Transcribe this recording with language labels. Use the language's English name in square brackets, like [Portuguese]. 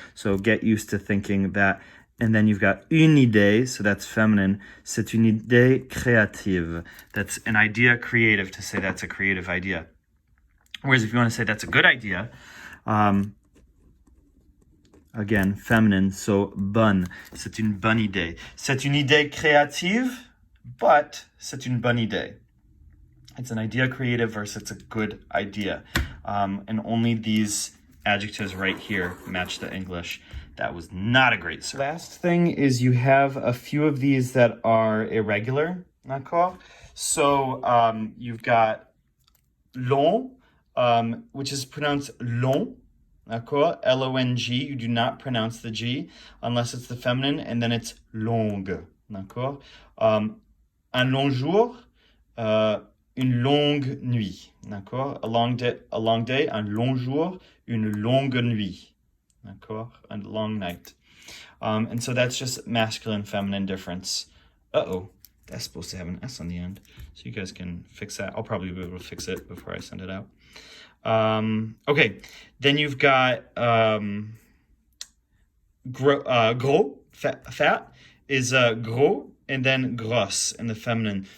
[English] So get used to thinking that. And then you've got une idée, so that's feminine. [French] C'est une idée créative. [English] That's an idea creative, to say that's a creative idea. Whereas if you want to say that's a good idea, again, feminine, so bonne. [French] C'est une bonne idée. C'est une idée créative, but c'est une bonne idée. [English] It's an idea creative versus it's a good idea. And only these adjectives right here match the English. That was not a great search. Last thing is you have a few of these that are irregular, [French] d'accord? [English] So you've got long, which is pronounced long, [French] d'accord? [English] L-O-N-G, you do not pronounce the G unless it's the feminine, and then it's longue, [French] d'accord? Un long jour, une longue nuit, d'accord? [English] A long day, [French] un long jour, une longue nuit. D'accord? [English] A long night. And so that's just masculine, feminine difference. That's supposed to have an S on the end. So you guys can fix that. I'll probably be able to fix it before I send it out. Okay, then you've got gros, fat is gros, and then grosse in the feminine.